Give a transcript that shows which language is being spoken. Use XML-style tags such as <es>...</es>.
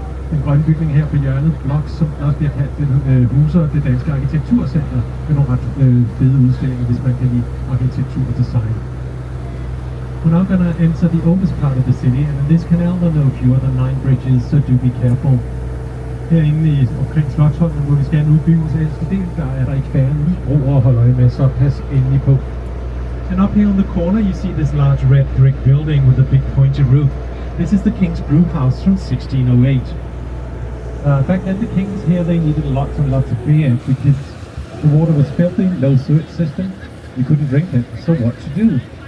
<da>Den grønne bygning her på hjørnet, Blok, som også bliver kaldt, huser det danske arkitekturcenter med nogle ret fede udstillinger, hvis man kan lide arkitektur og design.</da> <en>We're now going to enter the oldest part of the city, and in this canal there are no fewer than 9 bridges, so do be careful.</en> <da>Herinde omkring Slotsholmen, hvor vi skal nu byens ældste del, der er der ikke færre 9 broer at holde øje med, så pas endelig på.</da> <en>And up here on the corner you see this large red brick building with a big pointy roof. This is the King's Brew House from 1608. Back then the kings here, they needed lots and lots of beer because the water was filthy, low sewage system, you couldn't drink it, so what to do?</en>